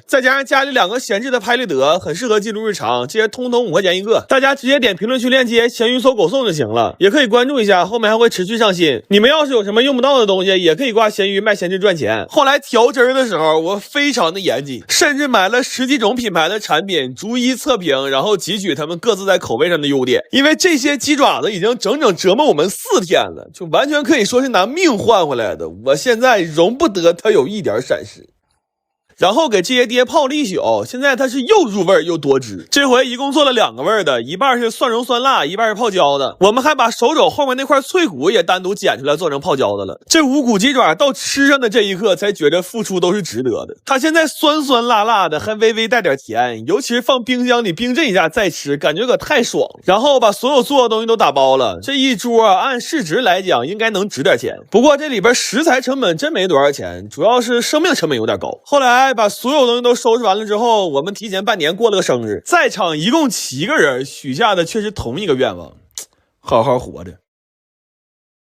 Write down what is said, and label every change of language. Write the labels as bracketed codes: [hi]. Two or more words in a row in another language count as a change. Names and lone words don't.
[zh] 再加上家裡2個閒置的拍立得，很適合記錄日常，這些通通5塊錢1個，大家直接點評論區鏈接，鹹魚搜狗送就行了。也可以關注一下，後面還會持續上新。你們要是有什麼用不到的東西，也可以掛鹹魚賣閒置賺錢。後來調汁的時候，我非常的嚴謹，甚至買了10幾種品牌的產品，逐一測評，然後汲取他們各自在口味上的優點。因為這些雞爪子已經整折磨我們4天了，就完全可以說是拿命換回來的。我現在容不得它有一點閃失。然後給這些爹泡了一宿，現在它是又入味又多汁。這回一共做了2個味的，一半是蒜蓉酸辣，一半是泡椒的。我們還把手肘後面那塊脆骨也單獨剪出來做成泡椒的了。這5骨雞爪到吃上的這一刻才覺得付出都是值得的。它現在酸酸辣辣的，還微微帶點甜，尤其是放冰箱裡冰鎮一下再吃，感覺可太爽了。然後把所有做的東西都打包了，這一桌按市值來講應該能值點錢。不過這裡邊食材成本真沒多少錢，主要是生命成本有點高。後來把所有東西都收拾完了之後，我們提前半年過了個生日，在場一共7個人，許下的卻是同一個願望，好好活着。